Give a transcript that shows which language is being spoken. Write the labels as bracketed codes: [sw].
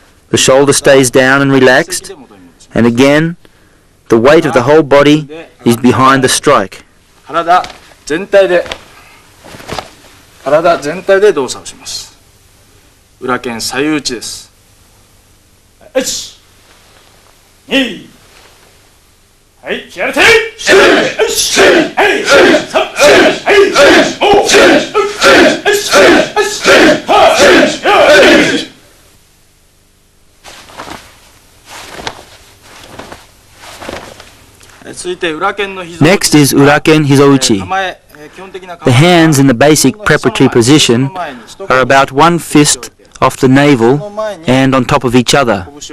[en] The shoulder stays down and relaxed, and again, the weight of the whole body is behind the strike. [ja] 体全体で動作をします。裏剣左右打ちです。1、2、はい、気合入れて、はい、3、はい、続いて裏剣の膝。 [en] Next is uraken hizouchi. The hands in the basic preparatory position are about one fist off the navel and on top of each other.